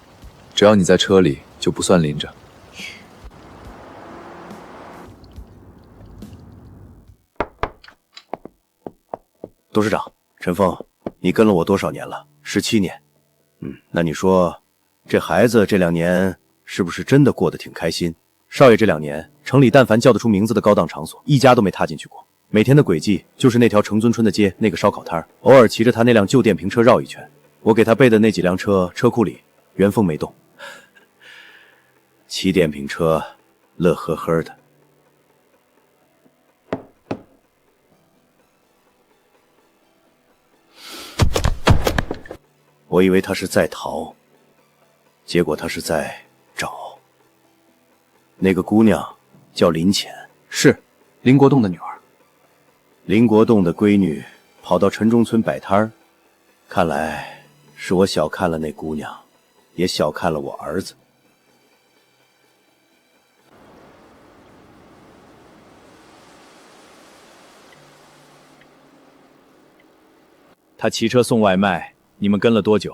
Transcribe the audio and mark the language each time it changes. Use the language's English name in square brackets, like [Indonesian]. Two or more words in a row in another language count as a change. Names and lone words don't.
[Chinese] 只要你在車裡，就不算淋着。董事長，陳峰，你跟了我多少年了？17年。那你說，這孩子這2年是不是真的過得挺開心？少爺這2年，城裡但凡叫得出名字的高檔場所，一家都沒踏進去過。每天的軌跡就是那條城尊村的街，那個燒烤攤，偶爾騎着他那輛舊電瓶車繞一圈。我給他備的那幾輛車，車庫裡原封沒動。騎電瓶車，樂呵呵的。我以為他是在逃，結果他是在找。那個姑娘叫林淺，是林國棟的女兒。林國棟的閨女跑到城中村擺攤兒，看來是我小看了那姑娘，也小看了我兒子。他騎車送外賣，你們跟了多久？